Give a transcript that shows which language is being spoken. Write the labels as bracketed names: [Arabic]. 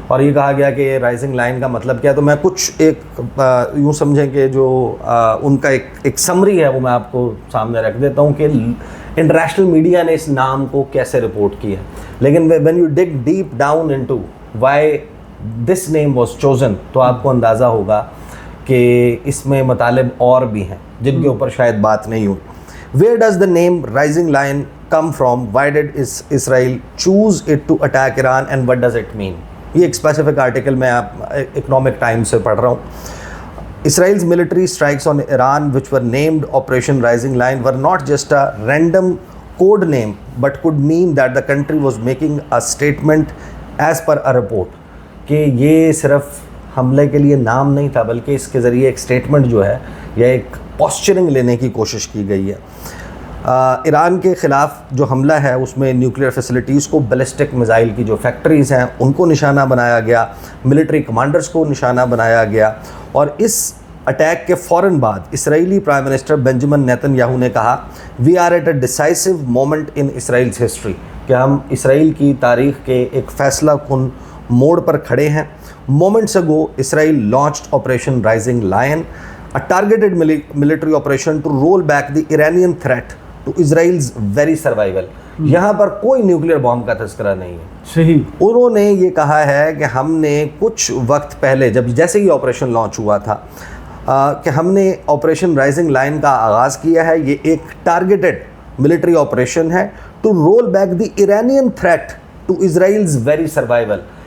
[Urdu] اور یہ کہا گیا کہ رائزنگ لائن کا مطلب کیا, تو میں کچھ ایک یوں سمجھیں کہ جو ان کا ایک سمری ہے وہ میں آپ کو سامنے رکھ دیتا ہوں کہ انٹرنیشنل میڈیا نے اس نام کو کیسے رپورٹ کیا. لیکن [English] when you dig deep down into why this name was chosen, [Urdu] تو آپ کو اندازہ ہوگا کہ اس میں مطالب اور بھی ہیں جن کے اوپر شاید بات نہیں ہوئی. [English] Where does the name Rising Lion come from? Why did Israel choose it to attack Iran and what does it mean? [Urdu] یہ ایک اسپیسیفک آرٹیکل میں آپ اکنامک ٹائمز سے پڑھ رہا ہوں. [English] Israel's military strikes on Iran which were named Operation Rising Line were not just a random code name but could mean that the country was making a statement as per a report. [Urdu] کہ یہ صرف حملے کے لیے نام نہیں تھا بلکہ اس کے ذریعے ایک سٹیٹمنٹ جو ہے یا ایک پوسچرنگ لینے کی کوشش کی گئی ہے. ایران کے خلاف جو حملہ ہے اس میں نیوکلیئر فیسلٹیز کو, بیلسٹک میزائل کی جو فیکٹریز ہیں ان کو نشانہ بنایا گیا, ملٹری کمانڈرز کو نشانہ بنایا گیا. اور اس اٹیک کے فوراً بعد اسرائیلی prime minister Benjamin Nitin Yahoo نے کہا [English] we are at a decisive moment in Israel's history, [Urdu] کہ ہم اسرائیل کی تاریخ کے ایک فیصلہ کن موڑ پر کھڑے ہیں. مومنٹس اگو اسرائیل launched operation rising line, [English] a targeted military operation to roll back the Iranian threat to Israel's very survival. [Urdu] یہاں پر کوئی نیوکلیئر بام کا تذکرہ نہیں ہے. صحیح. انہوں نے یہ کہا ہے کہ ہم نے کچھ وقت پہلے جب جیسے یہ آپریشن لانچ ہوا تھا کہ ہم نے آپریشن رائزنگ لائن کا آغاز کیا ہے. یہ ایک [English] targeted military operation [Urdu] ہے [English] To roll back the Iranian threat to Israel's very survival.